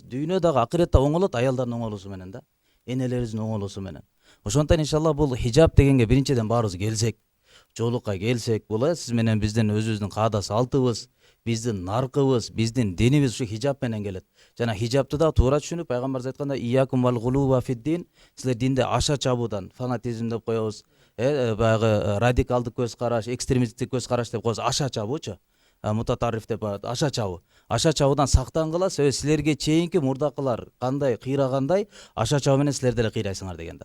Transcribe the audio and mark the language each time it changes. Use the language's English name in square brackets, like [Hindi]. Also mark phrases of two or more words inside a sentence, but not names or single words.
[Kyrgyz] Дүйнө дагы акыретте оңолот аялдардын оңолуусу менен да. Энелерибиздин оңолуусу менен. Ошондон иншалла бул хижаб дегенге биринчиден баарыбыз келсек, жолукка келсек, бул сиз менен биздин өзүбүздүн каада салтыбыз, биздин наркыбыз, биздин динибиз ушу хижаб менен келет. Жана хижабты да туура түшүнүп, пайгамбарыбыз айткандай, [Arabic] إياكم والغلو في الدين, [Kyrgyz] силер динде аша чабуудан, фанатизм деп коебуз, баягы радикалдык көз караш, экстремисттик көз караш деп коебуз, аша чабуучу. Мутатарриф деп аша чабуу. Аша чабуудан сактангыла, себеби силерге чейинки мурдакылар кандай кыйрагандай, аша чабуу менен силер деле кыйрайсыңар деген да.